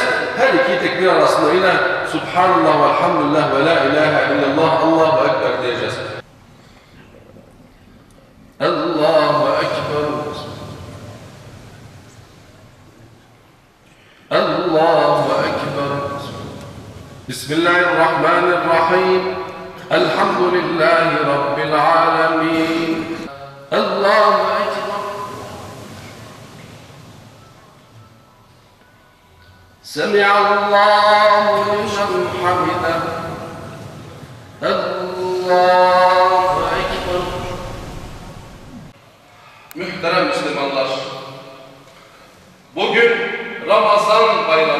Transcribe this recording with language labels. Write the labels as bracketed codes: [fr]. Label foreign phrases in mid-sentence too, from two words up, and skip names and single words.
[tr] Her 2 tekbir arasında yine [ar] سبحان الله والحمد لله ولا إله إلا الله الله أكبر [tr] diyeceğiz. [ar] الله أكبر. الله أكبر. Bismillahirrahmanirrahim. الحمد لله رب العالمين. الله أكبر. سمع الله لمن حمده. الله أكبر. [tr] Muhterem Müslümanlar, bugün Ramazan bayramı.